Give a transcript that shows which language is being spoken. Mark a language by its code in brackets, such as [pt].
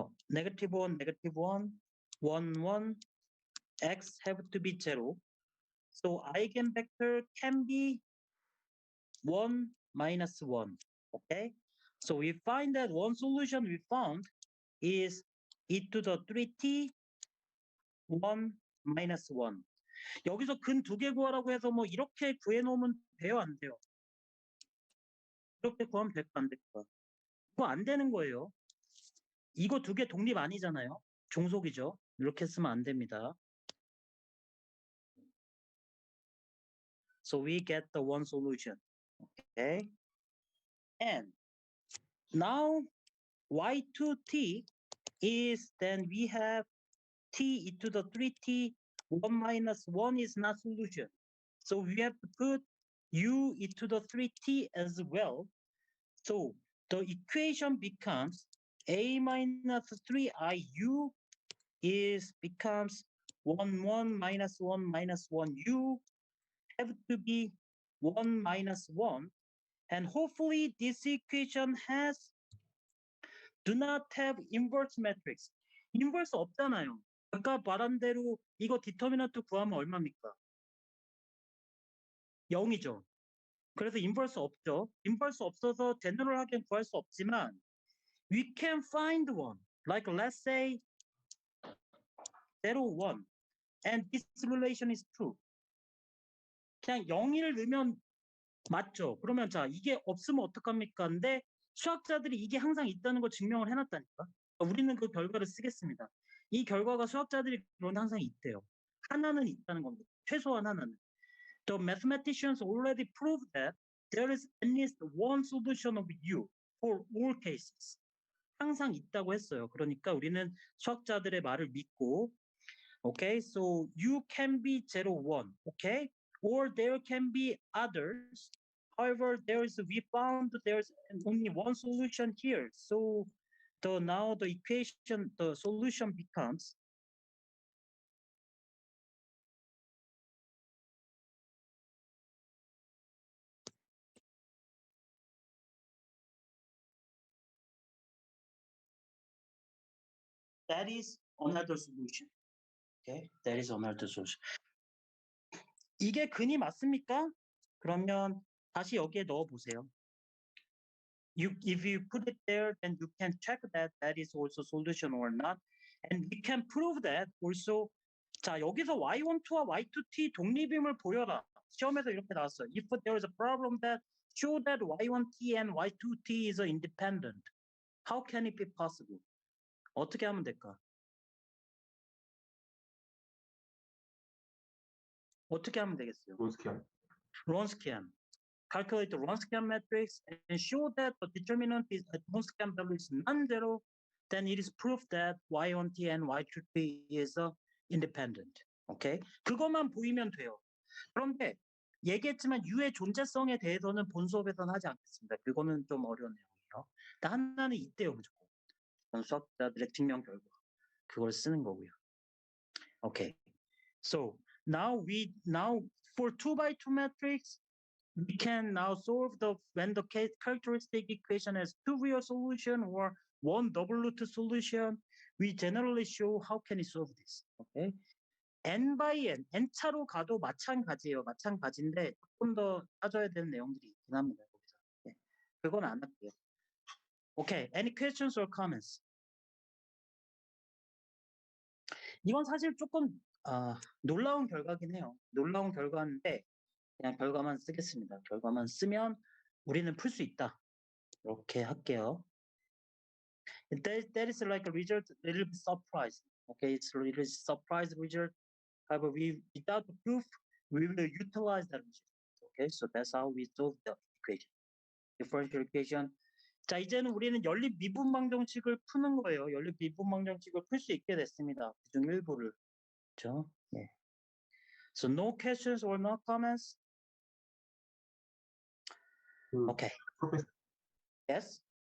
[en] Negative 1, negative 1, 1, 1. X have to be 0. So eigenvector can be 1 minus 1. Okay? So we find that one solution we found is e to the 3t 1 minus 1. [ko] 여기서 근 두 개 구하라고 해서 뭐 이렇게 구해놓으면 돼요, 안 돼요? 이렇게 구하면 될까, 안 될까? 그거 안 되는 거예요. 이거 두 개 독립 아니잖아요. 종속이죠. 이렇게 쓰면 안 됩니다. [en] So we get the one solution. Okay? And now y2t is then we have t e to the 3t 1 minus 1 is not solution. So we have to put u e to the 3t as well. So the equation becomes a minus 3iu is becomes 1 1 minus 1 minus 1 u have to be 1 minus 1, and hopefully this equation has do not have inverse matrix. [ko] inverse 없잖아요. 아까 말한 대로 이거 디터미넌트 구하면 얼마입니까? 0이죠. 그래서 인버스 없죠. 인버스 없어서 제너럴하게 구할 수 없지만 [en] we can find one. Like let's say 0, 1 and this relation is true. [ko] 그냥 0을 넣으면 맞죠. 그러면 자 이게 없으면 어떡합니까? 근데 수학자들이 이게 항상 있다는 걸 증명을 해놨다니까. 우리는 그 결과를 쓰겠습니다. 이 결과가 수학자들이 그런 항상 있대요. 하나는 있다는 겁니다. 최소한 하나는. [en] The mathematicians already proved that there is at least one solution of U for all cases. [ko] 항상 있다고 했어요. 그러니까 우리는 수학자들의 말을 믿고, [en] okay, so U can be 0, 1, okay, or there can be others. However, we found there's only one solution here. So now the equation, the solution becomes that is another solution. Okay, that is another solution. 이게 근이 맞습니까? 그러면 다시 여기에 넣어 보세요. If you put it there, then you can check that that is also solution or not. And we can prove that also. [ko] 자, 여기서 y12와 y2t 독립임을 보여라. 시험에서 이렇게 나왔어요. [en] If there is a problem that show that y1t and y2t is independent, how can it be possible? [ko] 어떻게 하면 될까? 어떻게 하면 되겠어요? 론스키안. 론스키안. [en] Calculate the Wronskian matrix and show that the determinant is at Wronskian value is non-zero, then it is proof that y1t and y2t is independent. [ko] Okay? 그것만 보이면 돼요. 그런데 얘기했지만 U의 존재성에 대해서는 본 수업에서는 하지 않겠습니다. 그거는 좀 어려운 내용이에요. 하나는 있대요, 무조건. 수학자들의 증명 결과. 그걸 쓰는 거고요. Okay. [en] So now for 2x2 matrix, we can now solve when the characteristic equation has two real solution or one double root solution. We generally show how can we solve this. Okay. [ko] n by n 차로 가도 마찬가지예요. 마찬가지인데 조금 더 따져야 되는 내용들이 있긴 합니다. 거기서. 네. 그건 안 할게요. Okay. [en] Any questions or comments? [ko] 이건 사실 조금 놀라운 결과긴 해요. 놀라운 결과인데 그냥 결과만 쓰겠습니다. 결과만 쓰면 우리는 풀 수 있다. 이렇게 할게요. [en] That is like a result, a little bit surprise. Okay, it's a little surprise result. However, without the proof, we will utilize that result. Okay, so that's how we solve the equation. Differential equation. [ko] 자, 이제는 우리는 연립 미분방정식을 푸는 거예요. 연립 미분방정식을 풀 수 있게 됐습니다. 그중 일부를. 그렇죠? 네. [en] So no questions or no comments? Okay. [ko] 프로페서. [en] Yes.